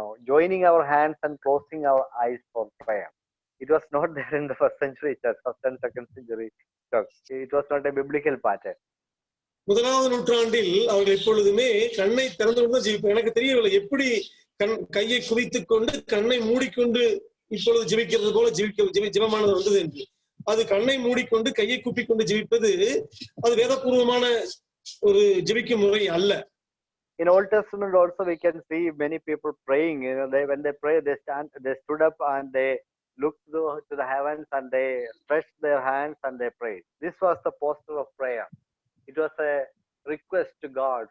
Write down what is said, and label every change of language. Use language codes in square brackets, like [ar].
[en] Joining our hands and closing our eyes for prayer. It was not there in the first century church, first and second century church. It was not a biblical pattern. [ta] முதலாவது நூற்றாண்டில் அவர்கள் எப்பொழுதுமே கண்ணை திறந்து கொண்டு ஜெபிப்பார். எனக்கு தெரியவில்லை எப்படி கையை குவித்துக் கொண்டு கண்ணை மூடிக்கொண்டு இப்பொழுது ஜெபிக்கிறது போல ஜெபமானது வந்தது என்று. அது கண்ணை மூடிக்கொண்டு கையை கூப்பிக்கொண்டு ஜெபிப்பது அது வேதபூர்வமான ஒரு ஜெபிக்கும் முறை அல்ல. [en] In Old Testament also we can see many people praying. When they pray, they stood up and they looked to the heavens and they stretched their hands and they prayed. This was the posture of prayer. It was a request to God.